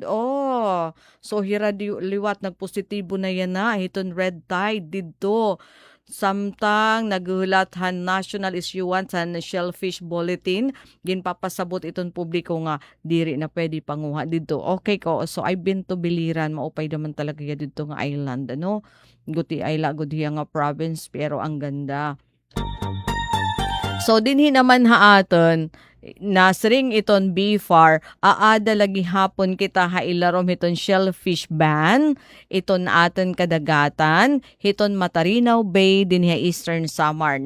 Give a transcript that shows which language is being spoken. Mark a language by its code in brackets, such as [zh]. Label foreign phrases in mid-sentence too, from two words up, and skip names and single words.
[war] So hira liwat nagpositibo na yan na hiton [en] red tide [war] didto. Samtang naghulathan [en] national issuance [war] sa [en] shellfish bulletin, [war] ginpapasabot iton publiko nga diri na pwede panguha didto. Okay ko. [en] So I've been to [war] Biliran, maupay naman talaga ya didto nga island Guti ayla gudhiya nga province [tl] pero ang ganda. [war] So dinhi naman haaton nasring iton BFAR, aada lagi hapon kita hailarom hiton [en] shellfish ban, [war] iton aton kadagatan, hiton Matarinaw Bay, dinhi Eastern Samar.